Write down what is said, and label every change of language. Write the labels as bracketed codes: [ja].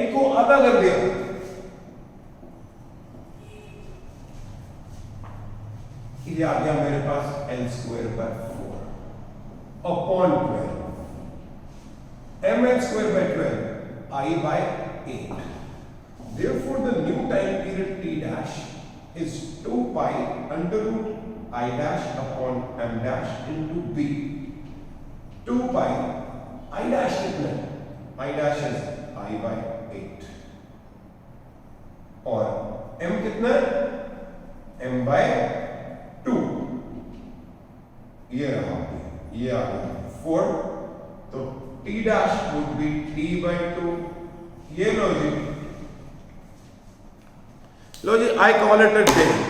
[hi] n को आधा कर दिया, ये आ गया मेरे पास L² by 4 upon 12, mL² by 12 I by 8। [en] Therefore the new time period t dash is 2 pi under root I dash upon m dash into b। 2 pi I dash [hi] कितना है? [en] I dash is I by 8 और m कितना है? [hi] Bye 2, ये रहा, ये आ गया 4, तो t dash would be t by 2, ये लो जी [en] I call it a day.